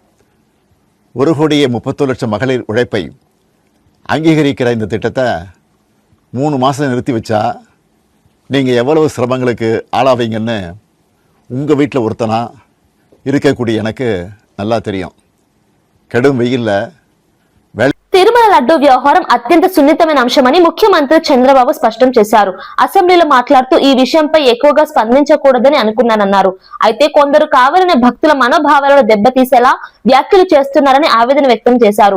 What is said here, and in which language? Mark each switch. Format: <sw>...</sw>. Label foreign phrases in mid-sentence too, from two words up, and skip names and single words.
<ta>1,31,00,000 மகளிர் உழைப்பை அங்கீகரிக்கிற இந்த திட்டத்தை 3 மாதம் நிறுத்தி வச்சா நீங்கள் எவ்வளவு சிரமங்களுக்கு ஆளாவீங்கன்னு உங்கள் வீட்டில் ஒருத்தனா இருக்கக்கூடிய எனக்கு நல்லா தெரியும். கடும் வெயில்ல</ta> <te>తిరుమల లడ్డూ వ్యవహారం అత్యంత సున్నితమైన అంశమని ముఖ్యమంత్రి చంద్రబాబు స్పష్టం చేశారు. అసెంబ్లీలో మాట్లాడుతూ ఈ విషయంపై ఎక్కువగా స్పందించకూడదని అనుకున్నానన్నారు. అయితే కొందరు కావాలనే భక్తుల మనోభావాలను దెబ్బతీసేలా వ్యాఖ్యలు చేస్తున్నారని ఆవేదన వ్యక్తం చేశారు.</te>